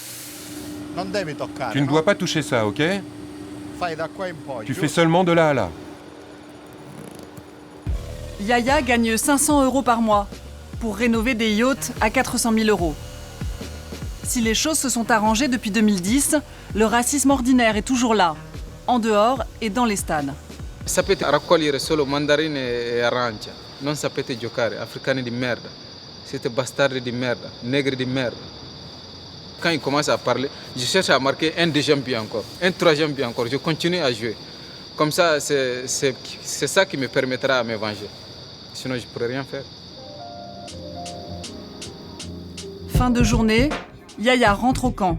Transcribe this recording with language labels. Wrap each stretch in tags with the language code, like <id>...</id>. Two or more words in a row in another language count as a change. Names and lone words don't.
<fr>Tu ne dois pas toucher ça, ok? Tu fais seulement de là à là. Yaya gagne 500 € par mois pour rénover des yachts à 400 000 €. Si les choses se sont arrangées depuis 2010, le racisme ordinaire est toujours là, en dehors et dans les stades.</fr> <it>Sapete raccogliere solo mandarine e arance, non sapete giocare, africani di merda. Siete bastardi di merda, negri di merda.</it> <fr>quand il commence à parler, je cherche à marquer un deuxième but encore, un troisième but encore. Je continue à jouer. Comme ça, c'est ça qui me permettra de me venger. Sinon, je ne pourrais rien faire. Fin de journée, Yaya rentre au camp.</fr>